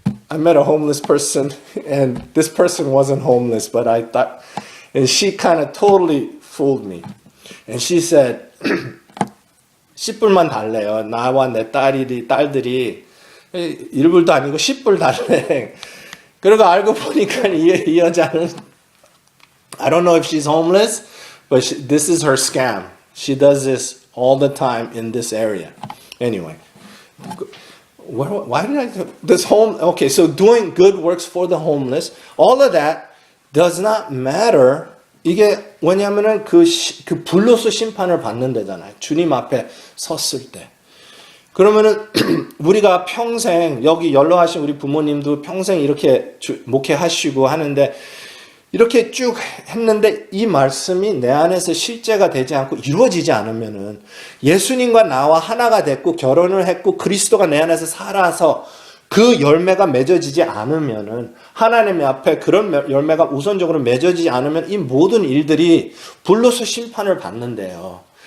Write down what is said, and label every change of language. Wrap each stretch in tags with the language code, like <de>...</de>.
<en>I met a homeless person and this person wasn't homeless, but I thought, and she kind of totally fooled me. And she said,</en> <ko>10불만 달래요. 나와 내 딸들이 1불도 아니고 10불 달래. 그리고 알고 보니까 이 여자는</ko> <en>I don't know if she's homeless, but this is her scam. She does this all the time in this area. Anyway, why did I do this okay, so doing good works for the homeless, all of that does not matter.</en> <ko>이게 왜냐하면은 그 불로소 심판을 받는 데잖아요. 주님 앞에 섰을 때. 그러면은 우리가 평생 여기 연로하신 우리 부모님도 평생 이렇게 목회하시고 하는데 이렇게 쭉 했는데 이 말씀이 내 안에서 실제가 되지 않고 이루어지지 않으면은 예수님과 나와 하나가 됐고 결혼을 했고 그리스도가 내 안에서 살아서 그 열매가 맺어지지 않으면은 하나님 앞에 그런 열매가 우선적으로 맺어지지 않으면 이 모든 일들이 불로소 심판을 받는데요.</ko>